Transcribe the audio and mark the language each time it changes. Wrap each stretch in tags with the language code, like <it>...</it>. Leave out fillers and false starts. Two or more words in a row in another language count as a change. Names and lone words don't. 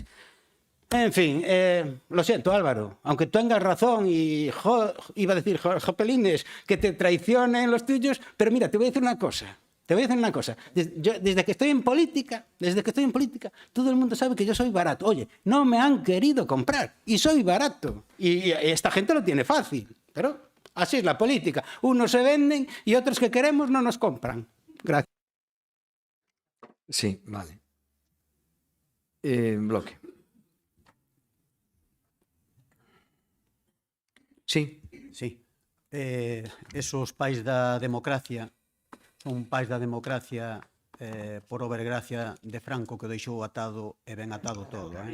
<es>En fin, lo siento, Álvaro, aunque tengas razón y iba a decir jopelines, que te traicionen los tuyos, pero mira, te voy a decir una cosa. Desde que estoy en política, todo el mundo sabe que yo soy barato. Oye, no me han querido comprar y soy barato. Y esta gente lo tiene fácil, pero así es la política. Unos se venden y otros que queremos no nos compran. Gracias. Sí, vale. Bloque. Sí. Sí.</es> <gl>Esos pais da democracia son pais da democracia por overgracia de Franco que deixou atado e ben atado todo.</gl>